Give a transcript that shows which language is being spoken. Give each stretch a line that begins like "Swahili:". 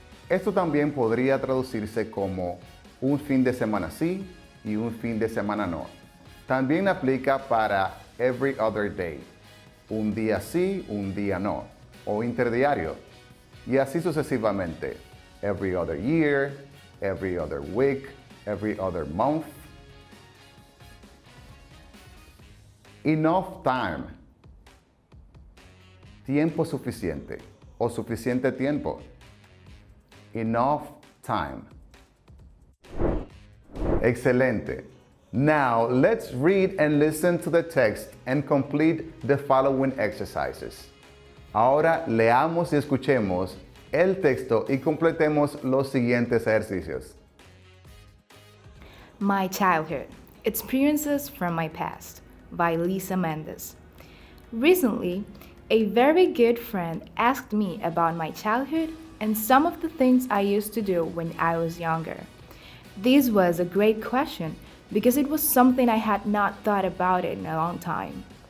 Spanish: Esto también podría traducirse como un fin de semana sí y un fin de semana no. También aplica para
English: every other day,
Spanish: un día sí, un día no, o interdiario, y así sucesivamente.
English: Every other year, every other week, every other month. Enough time,
Spanish: tiempo suficiente o suficiente tiempo.
English: Enough time.
Spanish: Excelente.
English: Now let's read and listen to the text and complete the following exercises.
Spanish: Ahora leamos y escuchemos el texto y completemos los siguientes ejercicios.
English: My Childhood, Experiences from My Past by Lisa Mendes. Recently, a very good friend asked me about my childhood and some of the things I used to do when I was younger. This was a great question because it was something I had not thought about in a long time.